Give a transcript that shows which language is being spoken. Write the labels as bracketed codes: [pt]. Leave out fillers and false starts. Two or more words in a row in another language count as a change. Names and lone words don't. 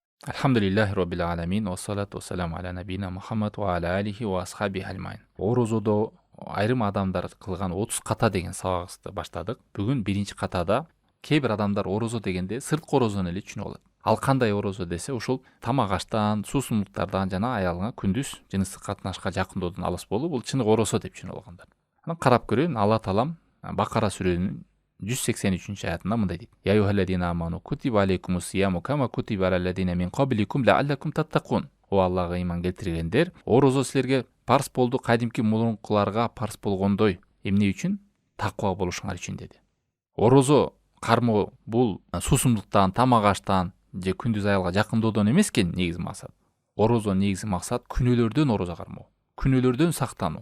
[ar] الحمد لله رب العالمين والصلاة والسلام على نبينا محمد وعلى آله وأصحابه أجمعين. [ky] Орозодо айрым адамдар кылган 30 ката деген сабагыбызды баштадык. Бүгүн биринчи катада кээ бир адамдар орозо дегенде сырткы орозону эле түшүнүп алат. Ал кандай орозо десе, ушул тамак аштан, суусундуктардан жана аялыңа күндүз жыныстык катнашка жакындоодон алыс болуу, бул чыныгы орозо деп түшүнүп алгандар. Анан карап көрөйүн, [ar] الله تعالى [ky] Бакара сүрөнүн 183 аятында мындай дейт: [ar] يا أيها الذين آمنوا كتب عليكم الصيام كما كتب على الذين من قبلكم لعلكم تتقون. [ky] О Аллага ыйман келтиргендер, орозо силерге парс болду кадимки мурункуларга парс болгондой. Эмне үчүн? Таква болушуңар үчүн деди. Орозо кармоо бул суусундуктан, тамак аштан же күндүз аялга жакындоодон эмес экен негизи максат. Орозо негизи максат күнөөлөрдөн орозо кармоо, күнөөлөрдөн сактануу.